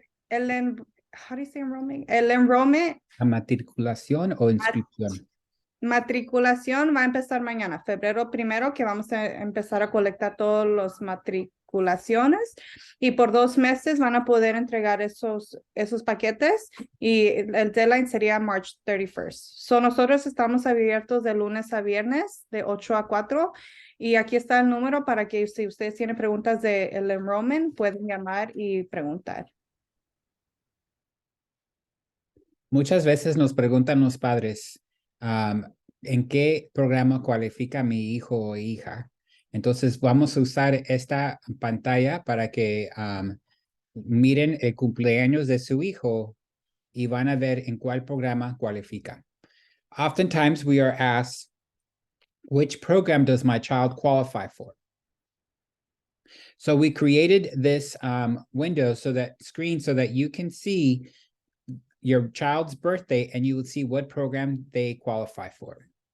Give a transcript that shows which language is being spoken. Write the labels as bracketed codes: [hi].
[en] How do you say enrollment? [es] El enrollment. La matriculación o inscripción. Matriculación va a empezar mañana, febrero 1, que vamos a empezar a colectar todos los matriculaciones, y por 2 meses van a poder entregar esos paquetes, y el deadline sería [en] March 31st. [es] So nosotros estamos abiertos de lunes a viernes de 8 a 4, y aquí está el número para que si ustedes tienen preguntas del enrollment pueden llamar y preguntar. Muchas veces nos preguntan los padres, ¿en qué programa cualifica mi hijo o hija? Entonces vamos a usar esta pantalla para que miren el cumpleaños de su hijo y van a ver en cuál programa cualifica. [en] Oftentimes we are asked, which program does my child qualify for? So we created this window, screen, so that you can see your child's birthday and you will see what program they qualify for.